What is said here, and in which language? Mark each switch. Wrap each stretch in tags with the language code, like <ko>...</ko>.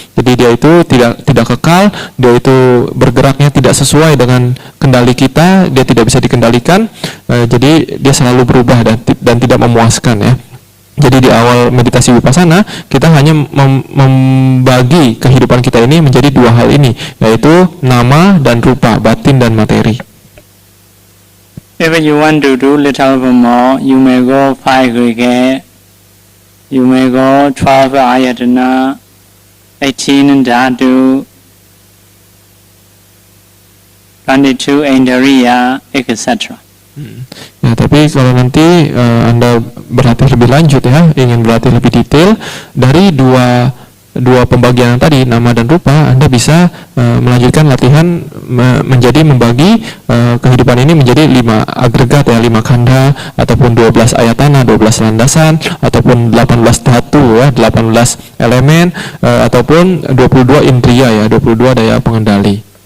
<id>Jadi dia itu tidak kekal, dia itu bergeraknya tidak sesuai dengan kendali kita, dia tidak bisa dikendalikan. Jadi dia selalu berubah dan tidak memuaskan ya. Jadi di awal meditasi vipassana kita hanya membagi kehidupan kita ini menjadi dua hal ini, yaitu nama dan rupa, batin dan materi.</id> <en>If you want to do little bit more, you may go 5 aggregate, you may go 12 ayatana, 18 dhatu, 22 indriya, etc.</en> <id>Ya, tapi kalau nanti Anda berlatih lebih lanjut ya, ingin berlatih lebih detail dari dua pembagian tadi, nama dan rupa, Anda bisa melanjutkan latihan menjadi membagi kehidupan ini menjadi 5 agregat ya, 5 khandha ataupun 12 ayatana, 12 landasan ataupun 18 dhatu ya, 18 elemen ataupun 22 indriya ya, 22 daya pengendali.</id>